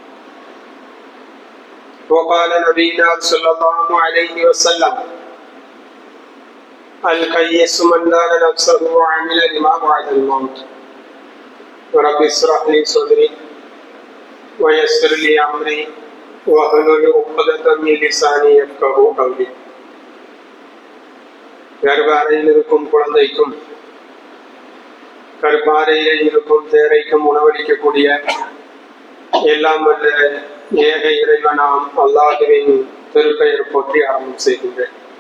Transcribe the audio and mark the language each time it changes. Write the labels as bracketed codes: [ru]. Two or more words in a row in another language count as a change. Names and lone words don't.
[ar] وقال نبينا صلى الله عليه وسلم: الكيس من دان نفسه وعمل لما بعد الموت. رب اشرح لي صدري ويسر لي أمري واحلل عقدة من لساني يفقهوا قولي. [ta] கர்ப்பாறையில் இருக்கும் குழந்தைக்கும் கர்ப்பாறையில் இருக்கும் தேரைக்கும் உணவளிக்கக்கூடிய எல்லாம் வல்ல ஏக இறைவனாம் அல்லாஹுவின் திருப்பெயர் போற்றி ஆரம்பம் செய்கின்றேன்.